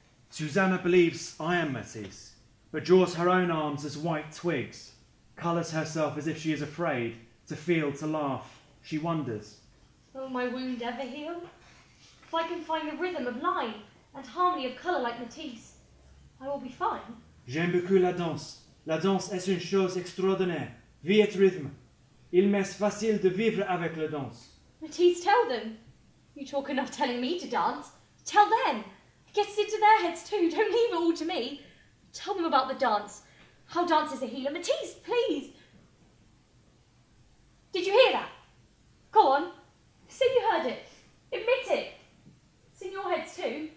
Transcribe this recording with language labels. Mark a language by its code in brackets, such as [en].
[en] Susanna believes I am Matisse, but draws her own arms as white twigs, colours herself as if she is afraid, to feel, to laugh. She wonders. Will my wound ever heal? If I can find the rhythm of line and harmony of colour like Matisse, I will be fine. [fr] J'aime beaucoup la danse. La danse est une chose extraordinaire. Vie et rythme. Il m'est facile de vivre avec la danse. [en] Matisse, tell them. You talk enough telling me to dance. Tell them. It gets into their heads too. Don't leave it all to me. Tell them about the dance. How dance is a healer. Matisse, please. Did you hear that? Go on. Say you heard it. Admit it. It's in your heads too.